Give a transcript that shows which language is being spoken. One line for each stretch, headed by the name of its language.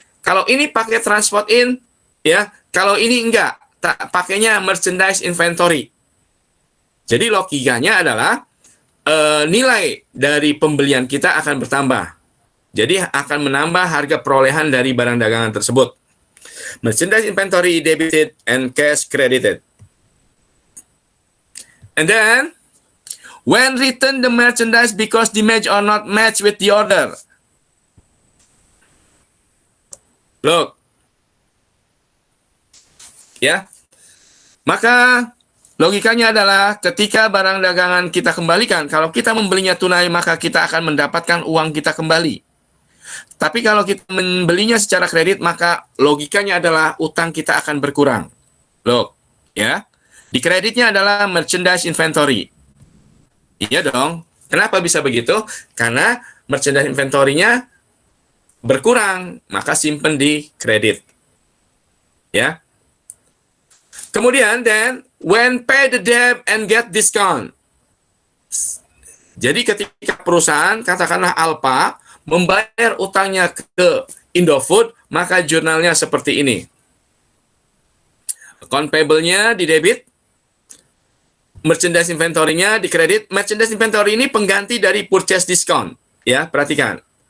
Indonesian: Kalau ini pakai transport in, ya. Kalau ini enggak, pakainya merchandise inventory. Jadi logikanya adalah nilai dari pembelian kita akan bertambah. Jadi akan menambah harga perolehan dari barang dagangan tersebut.
English: Merchandise inventory debited and cash credited. And then, when return the merchandise because damage or not match with the order. Look.
Indonesian: Ya. Maka logikanya adalah ketika barang dagangan kita kembalikan, kalau kita membelinya tunai maka kita akan mendapatkan uang kita kembali. Tapi kalau kita membelinya secara kredit maka logikanya adalah utang kita akan berkurang. Look, ya. Di kreditnya adalah merchandise inventory. Iya dong. Kenapa bisa begitu? Karena merchandise inventory-nya berkurang, maka simpen di kredit. Ya.
English: Kemudian, then, when pay the debt and get discount.
Indonesian: Jadi ketika perusahaan, katakanlah Alfa, membayar utangnya ke Indofood, maka jurnalnya seperti ini. Account payable-nya di debit, merchandise inventory-nya di kredit. Merchandise inventory ini pengganti dari purchase discount. Ya, perhatikan.